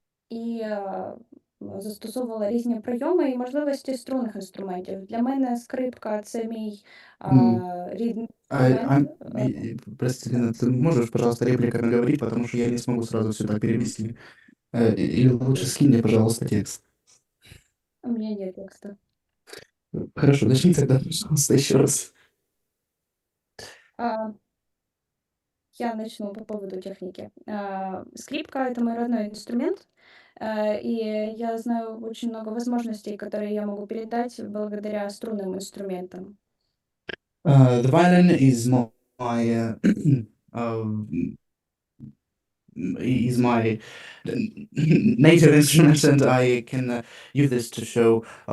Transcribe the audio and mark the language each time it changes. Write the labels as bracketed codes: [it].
[uk] І застосовувала різні прийоми і можливості струнних інструментів. Для мене скрипка – це мій рідний інструмент. [ru] Прости, Лена, ты можешь, пожалуйста, репликами говорить, потому что я не смогу сразу сюда перевести. Или лучше скинь мне, пожалуйста, текст. У меня нет текста. Хорошо, начни тогда, пожалуйста, еще раз. Я начну по поводу техники. Скрипка – это мой родной инструмент, и я знаю очень много возможностей, которые я могу передать благодаря струнным инструментам. [en] The violin is my native instrument, and I can use this to show